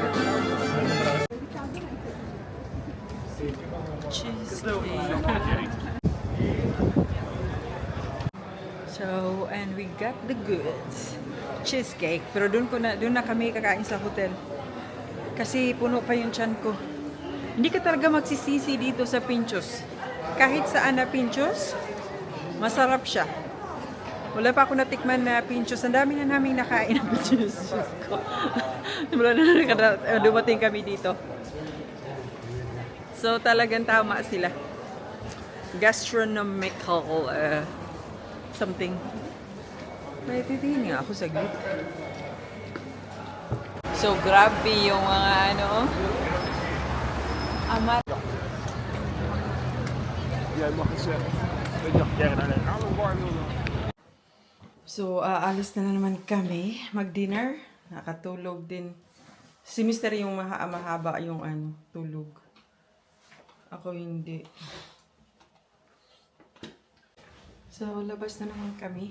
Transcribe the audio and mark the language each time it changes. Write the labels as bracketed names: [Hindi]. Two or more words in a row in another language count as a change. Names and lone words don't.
[English] So, and we got the goods. Cheesecake. [Filipino] Pero doon na kami kakain sa hotel. Kasi puno pa yung tiyan ko. Hindi ka talaga magsisisi dito sa Pinchos. Kahit saan na Pinchos, masarap siya. Wala pa ako natikman na Pinchos. Ang dami na naming nakain ng Pinchos. Diyos ko. Wala na dumating kami dito. So, talagang tama sila. [English] Gastronomical something. [Filipino] May titingin nga ako saglit. So, grabe yung mga ano. Amat. [Dutch] Jij mag het zeggen. Ik dacht, jij naar een oude bar wilde. [Filipino] So, aalis na naman kami. Mag-dinner. Nakatulog din. Si Mr. yung mahaba yung ano, tulog. Ako hindi. So, labas na naman kami.